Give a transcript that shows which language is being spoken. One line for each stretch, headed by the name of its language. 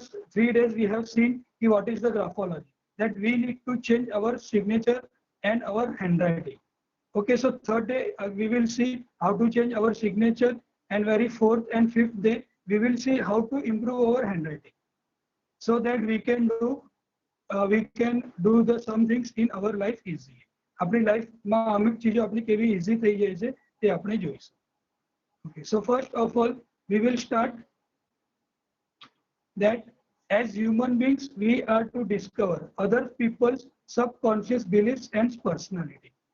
English: 3 days we have seen what is the graphology, that we need to change our signature and our handwriting. Okay, so third day we will see how to change our signature, and very 4th and 5th day we will see how to improve our handwriting, so that we can do the some things in our life easily.
Gujarati: આપણી લાઈફમાં અમુક ચીજો આપણી કેવી easy થઈ જાય છે તે આપણે જોઈશું.
English: Okay, so first of all we will start that as human beings we are to discover other people's subconscious beliefs and personality.